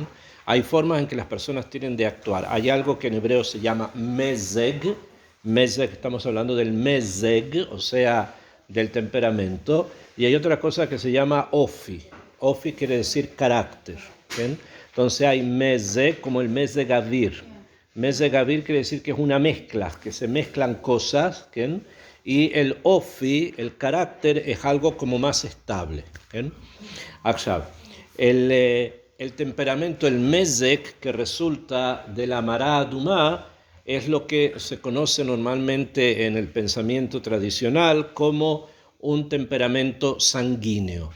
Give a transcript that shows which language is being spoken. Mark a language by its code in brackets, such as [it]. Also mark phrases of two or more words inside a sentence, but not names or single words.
[es] Hay formas en que las personas tienen de actuar. Hay algo que en hebreo se llama mezeg. Mezeg, estamos hablando del mezeg, o sea, del temperamento. Y hay otra cosa que se llama ofi. Ofi quiere decir carácter. ¿Bien? Entonces hay mezeg como el [he] מזג אוויר. מזג אוויר [es] quiere decir que es una mezcla, que se mezclan cosas. ¿Bien? Y el ofi, el carácter, es algo como más estable. ¿Bien? El temperamento, el mezeg, que resulta de la [he] מרה אדומה, [es] es lo que se conoce normalmente en el pensamiento tradicional como un temperamento sanguíneo.